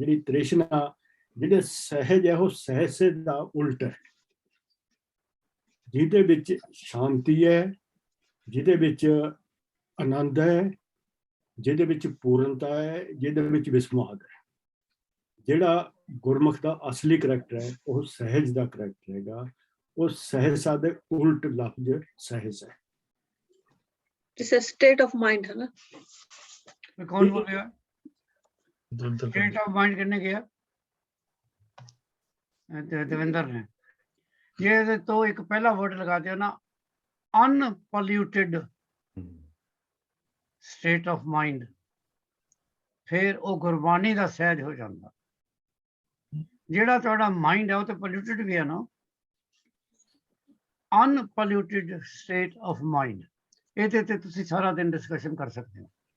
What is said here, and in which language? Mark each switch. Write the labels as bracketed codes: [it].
[pa] ਜਿਹੜੀ ਤ੍ਰਿਸ਼ਨਾ, ਜਿਹੜੇ ਸਹਿਜ ਹੈ, ਉਹ ਸਹਿਜ ਦਾ ਉਲਟ ਹੈ, ਜਿਹਦੇ ਵਿੱਚ ਸ਼ਾਂਤੀ ਹੈ, ਜਿਹਦੇ ਵਿੱਚ ਆਨੰਦ ਹੈ, ਜਿਹਦੇ ਵਿੱਚ ਪੂਰਨਤਾ ਹੈ, ਜਿਹਦੇ ਵਿੱਚ ਵਿਸਮਾਦ ਹੈ। ਜਿਹੜਾ ਗੁਰਮੁਖ ਦਾ ਅਸਲੀ ਕਰੈਕਟਰ ਹੈ ਉਹ ਸਹਿਜ ਦਾ ਕਰੈਕਟਰ ਹੈਗਾ, ਉਹ ਸਹਿਜਤਾ ਦੇ ਉਲਟ ਲਫ਼ਜ਼ ਸਹਿਜ ਹੈ। [en] It's a state of mind, है ना? [pa] ਕੌਣ ਬੋਲਿਆ? state of mind ਕਿਹਨੇ ਕਿਹਾ? ਦਵਿੰਦਰ ਨੇ। ਜੇ ਇਹਦੇ ਤੋਂ ਇੱਕ ਪਹਿਲਾ ਵਰਡ ਲਗਾ ਦਿਓ ਨਾ, ਅਨਪੋਲਿਊਟਿਡ state of mind, ਫਿਰ ਉਹ ਗੁਰਬਾਣੀ ਦਾ ਸਹਿਜ ਹੋ ਜਾਂਦਾ। ਜਿਹੜਾ ਤੁਹਾਡਾ ਮਾਈਂਡ ਹੈ ਉਹ ਤੇ ਪੋਲਿਊਟਿਡ ਵੀ ਹੈ ਨਾ, ਅਨਪੋਲਿਊਟਿਡ state of mind, ਇਹਦੇ ਤੇ ਤੁਸੀਂ ਸਾਰਾ ਦਿਨ ਡਿਸਕਸ਼ਨ ਕਰ ਸਕਦੇ ਹੋ।